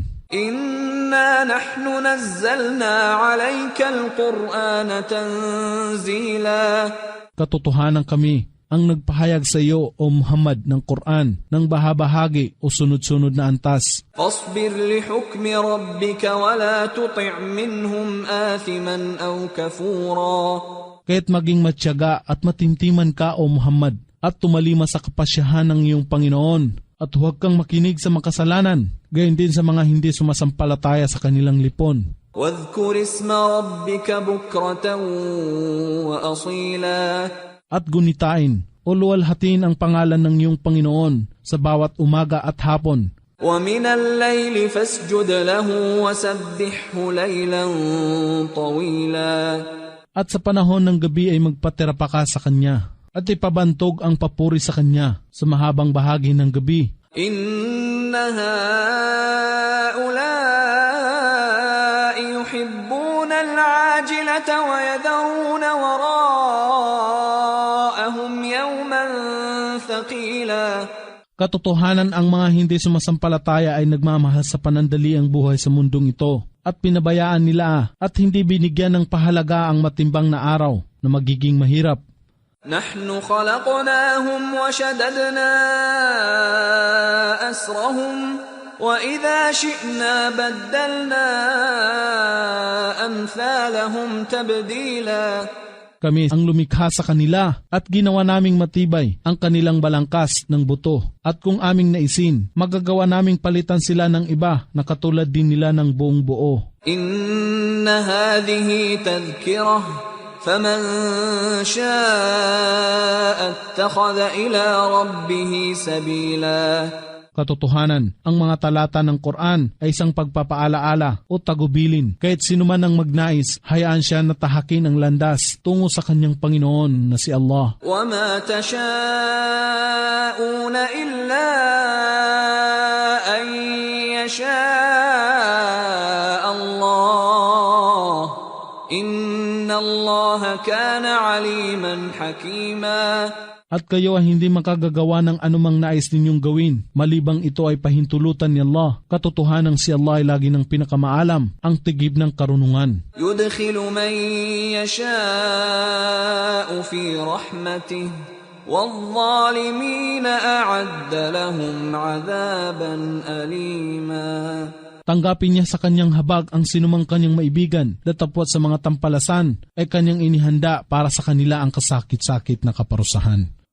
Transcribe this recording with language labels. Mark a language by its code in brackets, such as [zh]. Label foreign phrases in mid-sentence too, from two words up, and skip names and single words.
[ar] إنا نحن نزلنا عليك القرآن تنزيلا. [tl] Katotohanan kami ang nagpahayag sa iyo, O Muhammad, ng Quran, ng bahabahagi o sunod-sunod na antas. [ar] فاصبر لحكم ربك ولا تطع منهم آثما أو كفورا. [tl] Kaya't maging matyaga at matintiman ka, O Muhammad, at tumalima sa kapasyahan ng iyong Panginoon. At huwag kang makinig sa makasalanan, gayon din sa mga hindi sumasampalataya sa kanilang lipon. [ar] واذكر اسم ربك بكرة وأصيلا. [tl] At gunitain o luwalhatin ang pangalan ng iyong Panginoon sa bawat umaga at hapon. [ar] ومن الليل فاسجد له وسبحه ليلا طويلا. [tl] At sa panahon ng gabi ay magpatira pa ka sa Kanya at ipabantog ang papuri sa Kanya sa mahabang bahagi ng gabi. [ar] إن هؤلاء يحبون العاجلة ويذرون وراءهم يوما ثقيلا. [tl] Katotohanan ang mga hindi sumasampalataya ay nagmamahal sa panandaliang buhay sa mundong ito at pinabayaan nila at hindi binigyan ng pahalaga ang matimbang na araw na magiging mahirap. [ar] نحن خلقناهم وشددنا أسرهم وإذا شئنا بدلنا أمثالهم تبديلا. [tl] Kami ang lumikha sa kanila at ginawa naming matibay ang kanilang balangkas ng buto. At kung aming naisin, magagawa naming palitan sila ng iba na katulad din nila ng buong buo. [ar] إن هذه تذكرة فمن شاء اتخذ إلى ربه سبيلا. [tl] Katotohanan, ang mga talata ng Quran ay isang pagpapaalaala o tagubilin. Kahit sino man ang magnais, hayaan siya na tahakin ang landas tungo sa kanyang Panginoon na si Allah. [ar] وما تشاءون إلا أن يشاء الله إن الله كان عليما حكيما. [tl] At kayo ay hindi makagagawa ng anumang nais ninyong gawin, malibang ito ay pahintulutan ni Allah. Katotohanan si Allah ay lagi ng pinakamaalam, ang tigib ng karunungan. [ar] يدخل من يشاء في رحمته والظالمين أعد لهم عذابا أليما. [tl] Tanggapin niya sa kanyang habag ang sinumang kanyang maibigan, datapwat sa mga tampalasan ay kanyang inihanda para sa kanila ang kasakit-sakit na kaparusahan.